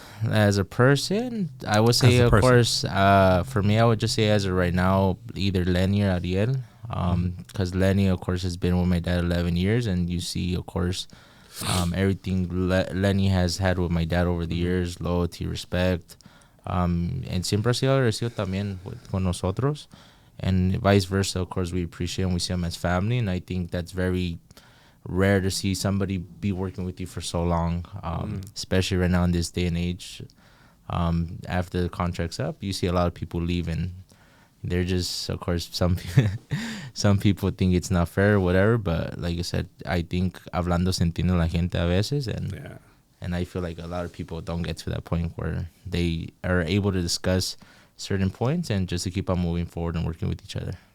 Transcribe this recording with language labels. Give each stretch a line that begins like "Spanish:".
English: As a person, I would say, of course, for me, I would just say as of right now, either Lenny or Ariel. Because Lenny, of course, has been with my dad 11 years, and you see, of course, everything Lenny has had with my dad over the years, loyalty, respect.
Spanish: And siempre ha sido agradecido también con nosotros.
English: And vice versa, of course, we appreciate him. We see him as family, and I think that's very rare to see somebody be working with you for so long, especially right now in this day and age. After the contract's up, you see a lot of people leave, and they're just, of course, some people think it's not fair or whatever, but like I said, I think
Spanish: hablando se entiende la gente a veces,
English: and I feel like a lot of people don't get to that point where they are able to discuss certain points and just to keep on moving forward and working with each other.